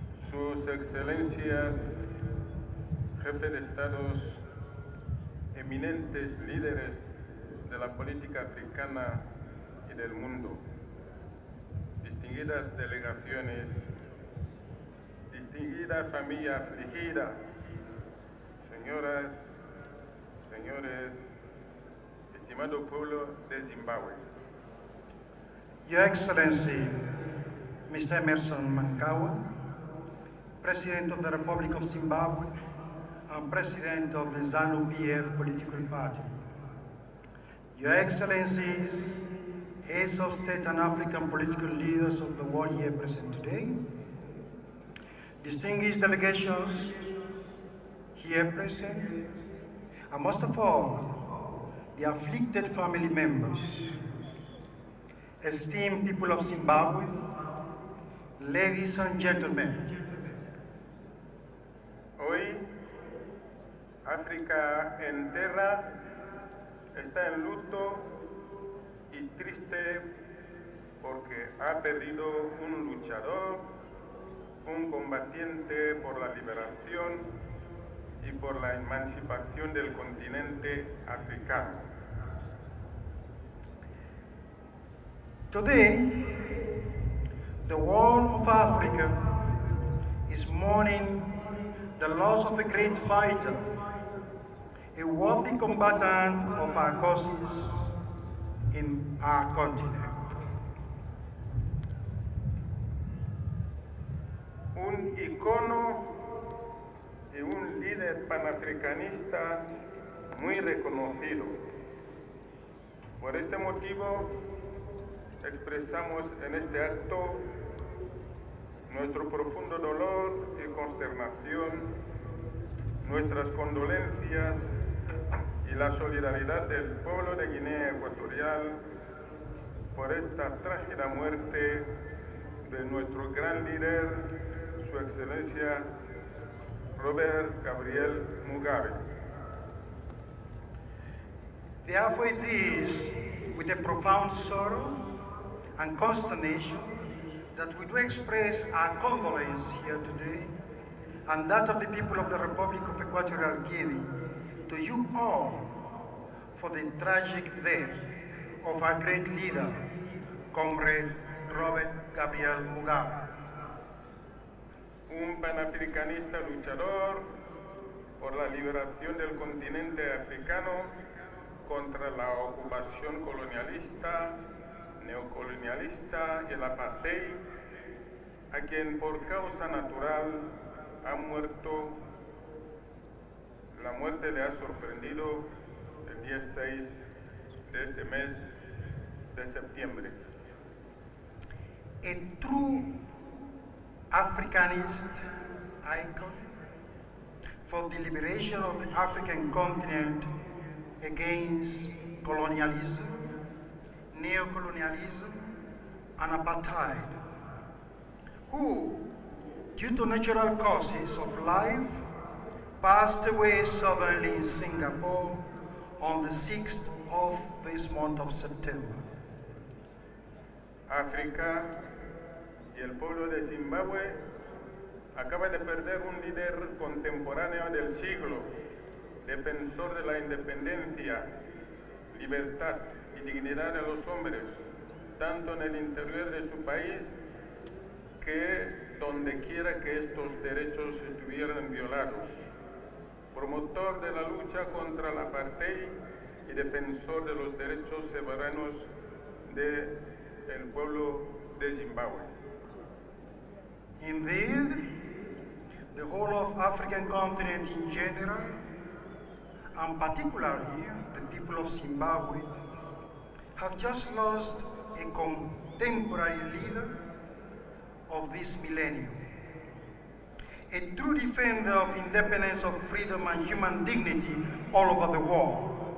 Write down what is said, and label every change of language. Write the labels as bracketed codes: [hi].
[es] Sus Excelencias, Jefes de Estados, eminentes líderes de la política africana y del mundo, distinguidas delegaciones, distinguida familia afligida, señoras, señores, estimado pueblo de Zimbabue. [en] Your Excellency, Mr. Emerson Mnangagwa, President of the Republic of Zimbabwe and President of the ZANU-PF political party. Your Excellencies, Heads of State and African political leaders of the world here present today, distinguished delegations here present, and most of all, the afflicted family members, esteemed people of Zimbabwe, ladies and gentlemen. [es] Hoy, África entera está en luto y triste porque ha perdido un luchador, un combatiente por la liberación y por la emancipación del continente africano. [en] Today, the world of Africa is mourning the loss of a great fighter, a worthy combatant of our causes in our continent. [es] Un icono y un líder panafricanista muy reconocido. Por este motivo, expresamos en este acto nuestro profundo dolor y consternación, nuestras condolencias y la solidaridad del pueblo de Guinea Ecuatorial por esta trágica muerte de nuestro gran líder, Su Excelencia Robert Gabriel Mugabe. [en] Therefore it is with a profound sorrow and consternation that we do express our condolence here today and that of the people of the Republic of Equatorial Guinea to you all for the tragic death of our great leader, Comrade Robert Gabriel Mugabe. [es] Un panafricanista luchador por la liberación del continente africano contra la ocupación colonialista, neocolonialista y el apartheid, a quien por causa natural ha muerto, la muerte le ha sorprendido el día 6 de este mes de septiembre. [en] A true Africanist icon for the liberation of the African continent against colonialism, neocolonialism, and apartheid, who, due to natural causes of life, passed away suddenly in Singapore on the 6th of this month of September. [es] África y el pueblo de Zimbabue acaba de perder un líder contemporáneo del siglo, defensor de la independencia, libertad y dignidad de los hombres, tanto en el interior de su país que donde quiera que estos derechos estuvieran violados. Promotor de la lucha contra la apartheid y defensor de los derechos soberanos del pueblo de Zimbabue. [en] Indeed, the whole of African continent in general, and particularly the people of Zimbabwe, have just lost a contemporary leader of this millennium, a true defender of independence, of freedom and human dignity all over the world.